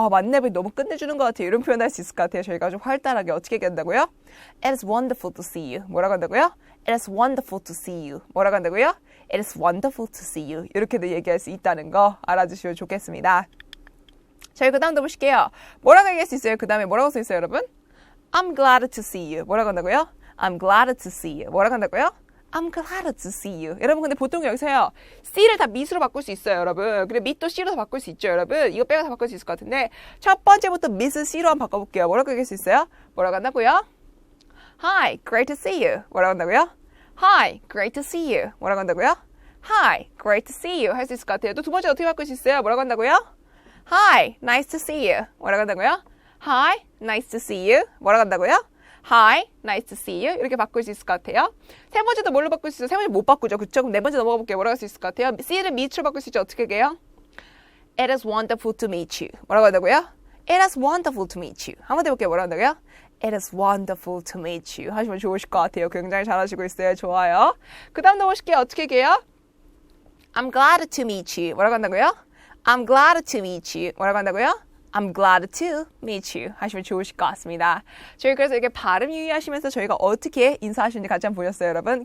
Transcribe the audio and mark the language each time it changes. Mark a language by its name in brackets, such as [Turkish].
[Korean] 만렙을 너무 끝내주는 것 같아요. 이런 표현 할 수 있을 것 같아요. 저희가 좀 활달하게 어떻게 얘기한다고요? [English] It's wonderful to see you. [Korean] 뭐라고 한다고요? [English] It's wonderful to see you. [Korean] 뭐라고 한다고요? [English] It's wonderful to see you. [Korean] 이렇게도 얘기할 수 있다는 거 알아주시면 좋겠습니다. 저희 그 다음도 보실게요. 뭐라고 얘기할 수 있어요? 그 다음에 뭐라고 써 있어요, 여러분? [English] I'm glad to see you. [Korean] 뭐라고 한다고요? [English] I'm glad to see you. 뭐라고 한다고요? I'm glad to see you. [Korean] 여러분 근데 보통 여기서요. C를 다 밑으로 바꿀 수 있어요, 여러분. 그리고 밑도 C로 다 바꿀 수 있죠, 여러분. 이거 빼고 다 바꿀 수 있을 것 같은데 첫 번째부터 밑을 C로 한번 바꿔볼게요. 뭐라고 얘기할 수 있어요? 뭐라고 한다고요? [English] Hi, great to see you. 뭐라고 한다고요? Hi, great to see you. [Korean] 뭐라고 한다고요? [English] Hi, great to see you. [Korean] 할 수 있을 것 같아요. 또 두 번째 어떻게 바꿀 수 있어요? 뭐라고 한다고요? [English] Hi, nice to see you. 뭐라고 한다고요? Hi, nice to see you. [Korean] 뭐라고 한다고요? [English] Hi, nice to see you. [Korean] 이렇게 바꿀 수 있을 것 같아요. 세 번째도 뭘로 바꿀 수 있어요? 세 번째 못 바꾸죠. 그쵸? 그럼 네 번째 넘어가 볼게요. 뭐라고 할 수 있을 것 같아요? C를 밑으로 바꿀 수 있죠. 어떻게 해요? [English] It is wonderful to meet you. [Korean] 뭐라고 한다고요? [English] It is wonderful to meet you. [Korean] 한번 더 해볼게요. 뭐라고 한다고요? [English] It is wonderful to meet you. [Korean] 하시면 좋으실 것 같아요. 굉장히 잘하시고 있어요. 좋아요. 그 다음 넘어오실게요. 어떻게 해요? [English] I'm glad to meet you. [Korean] 뭐라고 한다고요? [English] I'm glad to meet you. [Korean] 뭐라고 한다고요? [English] I'm glad to meet you. [Korean] 하시면 좋으실 것 같습니다. 저희 그래서 이렇게 발음 유의하시면서 저희가 어떻게 인사하시는지 같이 한번 보셨어요, 여러분?